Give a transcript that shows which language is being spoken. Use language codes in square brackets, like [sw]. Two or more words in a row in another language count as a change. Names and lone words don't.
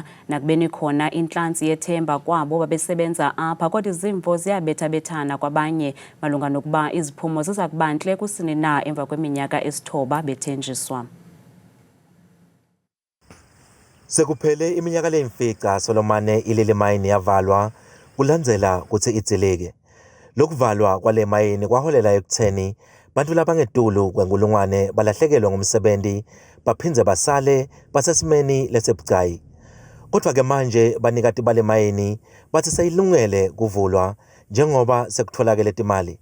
[xh] Nakubeni khona intlantsi yethemba kwabo babesebenza apha, kodwa izimvo ziyabethabethana kwabanye malunga nokuba iziphumo ziza kuba ntle kusini na emva kweminyaka esithoba bethenjiswa. [ss] Sekuphele iminyaka leyimfica Solomane iLili mine yavalwa kulandzela kutsi idzeleke. Lokuvalwa kwale mayini kwaholela ekutheni bantu labangetulu kwenkulungwane balahlekelwa ngumsebenzi baphindze basale basesimeni lesebucayi. Kodwa ke manje banikati bale mayini bathi seyilungele kuvulwa njengoba sekutholakele timali.